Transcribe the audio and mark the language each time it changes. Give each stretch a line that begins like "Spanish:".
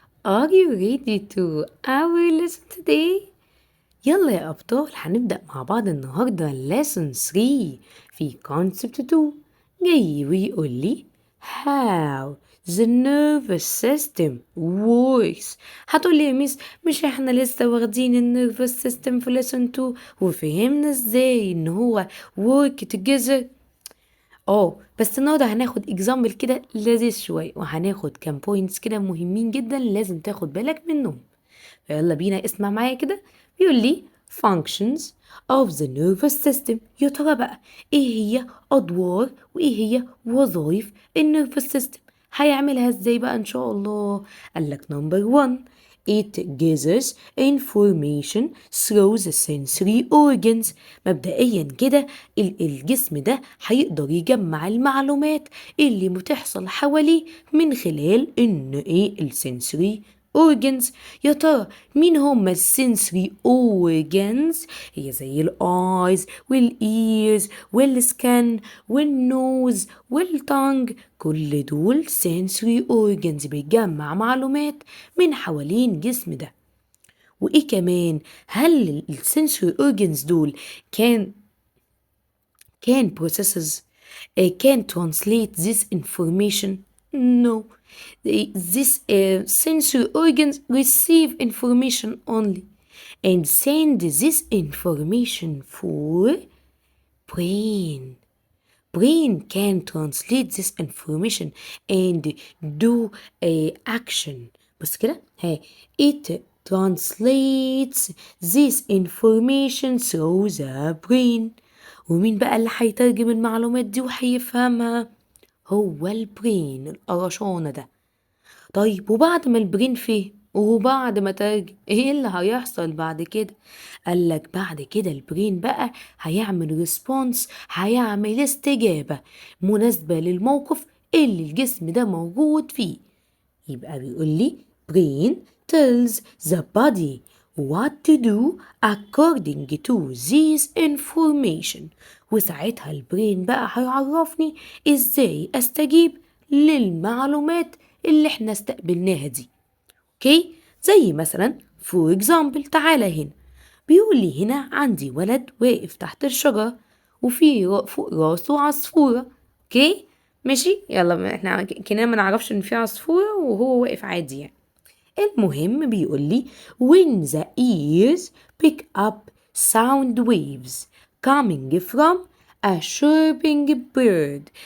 English: Are you ready to our lesson today?
Arabic: يلا يا أبطال هنبدأ مع بعض النهاردة lesson 3 في concept 2 جاي ويقول لي
English: how the nervous system works.
Arabic: هتقول لي يا ميس مش احنا لسه واخدين النيرفس سيستم في lesson 2 وفهمنا ازاي ان هو
English: work together.
Arabic: بس النهارده هناخد اكزامبل كده لذيذ شويه وهناخد كام بوينتس كده مهمين جدا لازم تاخد بالك منهم. فيلا بينا اسمع معايا كده. بيقول لي
English: functions of the nervous system.
Arabic: يا ترى بقى ايه هي ادوار وايه هي وظائف النيرفس سيستم؟ هيعملها ازاي بقى ان شاء الله؟ قالك
English: number 1 it gathers information through the sensory organs.
Arabic: مبدئيا كده الجسم ده هيقدر يجمع المعلومات اللي بتحصل حواليه من خلال ان السنسوري organs. يا ترى مين هما السنسوري organs؟ هي زي الايز والايرز والسكن والنوز والتانج، كل دول sensory organs بيجمع معلومات من حوالين الجسم ده.
English: وايه كمان؟
Arabic: هل السنسوري
English: organs
Arabic: دول كان
English: processes can translate this information? No. This sensory organs receive information only and send this information for brain. Brain can translate this information and do action.
Arabic: بص كده
English: it translates this information through the brain.
Arabic: ومين بقى اللي هيترجم المعلومات دي وهيفهمها؟ هو البرين، القرشانة ده. طيب وبعد ما البرين فهم وبعد ما ترجم ايه اللي هيحصل بعد كده؟ قالك بعد كده البرين بقى هيعمل ريسبونس، هيعمل استجابة مناسبة للموقف اللي الجسم ده موجود فيه. يبقى بيقول لي
English: brain tells the body what to do according to this information.
Arabic: وساعتها البرين بقى هيعرفني ازاي استجيب للمعلومات اللي احنا استقبلناها دي. اوكي، زي مثلا
English: for example
Arabic: تعالى هنا بيقول لي هنا عندي ولد واقف تحت الشجرة وفي فوق راسه عصفورة. اوكي ماشي، يلا احنا كنا ما نعرفش ان في عصفورة وهو واقف عادي يعني. المهم بيقول لي
English: when the ears pick up sound waves coming from a chirping bird.